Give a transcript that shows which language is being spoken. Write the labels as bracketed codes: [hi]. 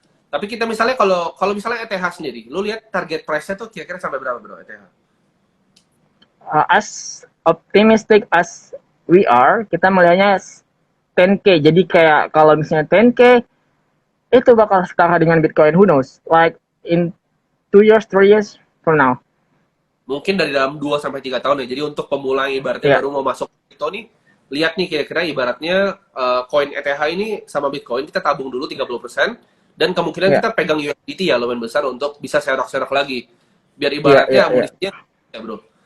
[id] Tapi kita misalnya kalau misalnya ETH sendiri, lu lihat target price-nya tuh kira-kira sampai berapa bro ETH? [en] As optimistic as we are, [id] kita melihatnya 10K. Jadi kayak kalau misalnya 10K, itu bakal setara dengan Bitcoin. [en] Who knows? Like in 2 years, 3 years from now. [id] Mungkin dari dalam 2 sampai 3 tahun ya. Jadi untuk pemula yang ibaratnya Ya, baru mau masuk kripto nih, lihat nih kira-kira ibaratnya koin ETH ini sama Bitcoin kita tabung dulu 30% dan kemungkinan ya, kita pegang USDT ya lumayan besar untuk bisa serok-serok lagi. Biar ya, ibaratnya ya, ya, amunisinya ya, Bro.